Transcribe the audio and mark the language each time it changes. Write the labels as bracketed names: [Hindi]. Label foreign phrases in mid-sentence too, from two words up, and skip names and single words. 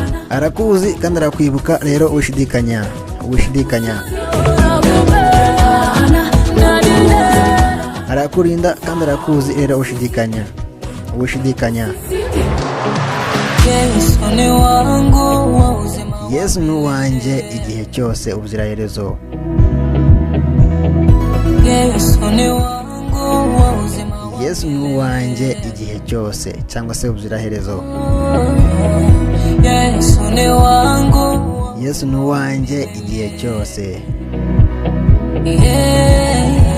[Kinyarwanda] Arakuzi, kandi arakwibuka, rero ushidikanya. Ushidikanya. Arakurinda, kandi arakuzi, rero ushidikanya. [Swahili] Ushidikanya. Yesu ni wangu wa uzima. [Kinyarwanda] Yesu ni uwanjye igihe cyose ubuziraherezo. [Swahili] Yesu ni wangu wa uzima. [Kinyarwanda] Yesu ni uwanjye igihe cyose, cyangwa se ubuziraherezo. [Swahili] Yesu ni wangu. [Kinyarwanda] Yesu ni uwanjye igihe cyose. Yeah.